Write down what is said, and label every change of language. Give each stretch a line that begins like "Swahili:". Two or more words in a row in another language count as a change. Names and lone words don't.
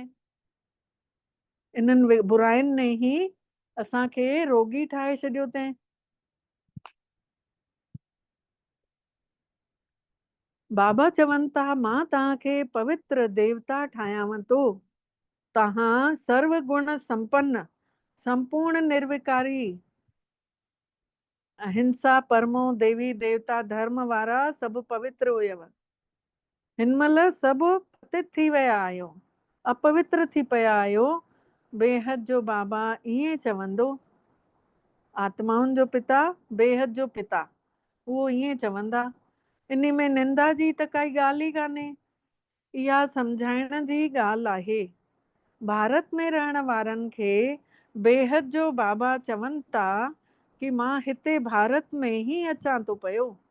Sindhi: इन्हनि बुराइनि ने ई असांखे रोगी ठाहे छॾियो अथई। बाबा चवनि था मां तव्हांखे पवित्र देवता ठाहियांव थो। तव्हां सर्व गुण संपन्न संपूर्ण निर्विकारी अहिंसा परमो देवी देवता धर्म वारा सभु पवित्र हुयव। हिन महिल सभु पतित थी विया आहियो, अपवित्र थी पिया आहियो। बेहद जो बाबा ईअं चवंदो। आत्माउनि जो पिता बेहद जो पिता उहो ईअं चवंदा। इन में निंदा जी त काई ॻाल्हि ई कान्हे। इहा सम्झाइण जी ॻाल्हि आहे। भारत में रहण वारनि खे बेहद जो बाबा चवनि था कि मां हिते भारत में ही अचां थो पियो।